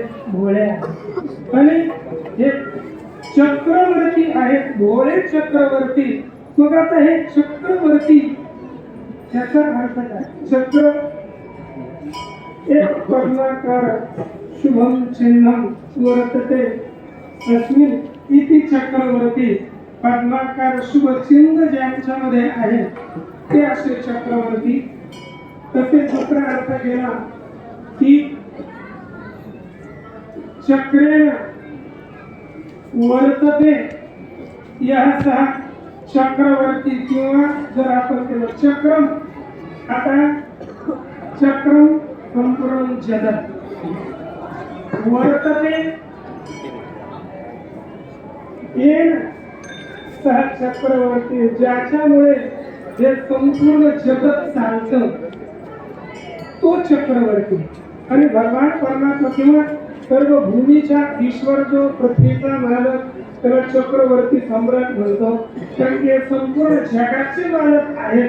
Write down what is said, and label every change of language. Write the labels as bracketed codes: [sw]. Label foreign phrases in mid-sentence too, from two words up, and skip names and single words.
[mr] भोळे. आणि हे चक्रवर्ती आहेत, भोळे चक्रवर्ती. मग आता हे चक्रवर्ती त्याचा अर्थ काय? [sa] चक्र एक पद्माकार शुभम चिन्हम वर्तते अस्मिन् इति चक्रवर्ती. [mr] पद्माकार शुभ चिन्ह ज्यांच्यामध्ये आहे ते असे चक्रवर्ती. तसे दुसरा अर्थ केला की [sa] चक्रेण वर्तते [mr] याचा चक्रवर्ती, किंवा जर आपण केलं चक्रम. [sa] आता चक्रम संपूर्ण जगत वर्तते येन सह चक्रवर्ती, [mr] ज्याच्यामुळे हे संपूर्ण जगत चालतं, तो चक्रवर्ती. आणि भगवान परमात्मा किंवा सर्व भूमीच्या ईश्वर जो पृथ्वीचा मालक, त्याला चक्रवर्ती सम्राट म्हणतो, कारण ते संपूर्ण जगाचे मालक आहेत.